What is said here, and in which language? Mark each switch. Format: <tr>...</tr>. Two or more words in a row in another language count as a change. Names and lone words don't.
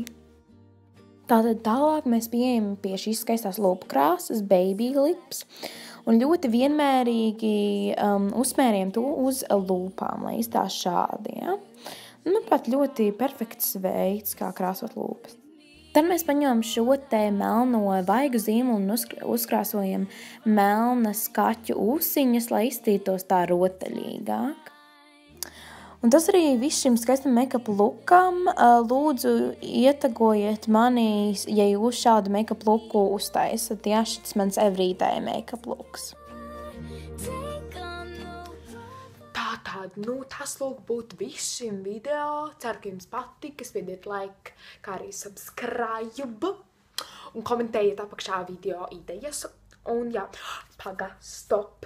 <lv>Tātad tālāk mēs pieejam pie šīs skaistās lūpu krāsas, Baby Lips, un ļoti vienmērīgi uzmērījam to uz lūpām, lai izstās šādi, Manuprāt, ļoti perfekts veids, kā krāsot lūpas. Tad mēs paņemam šo te melno vaigu zīmolu un uzkrāsojam melnas kaķu ūsiņas, lai izstītos tā rotaļīgāk. Un tas arī viss šim skaistam</lv> <en>make-up lookam.</en> <lv>Lūdzu, ietagojiet mani, ja jūs šādu</lv> <en>make-up looku</en> <lv>uztaisat. Šis mans</lv> <en>everyday make-up looks.</en> <lv>Tātad, tas lūk būtu viss šim video. Ceru, ka jums patika. Spiediet like, kā arī subscribe. Un komentējiet apakšā video idejas. Un stop.</lv>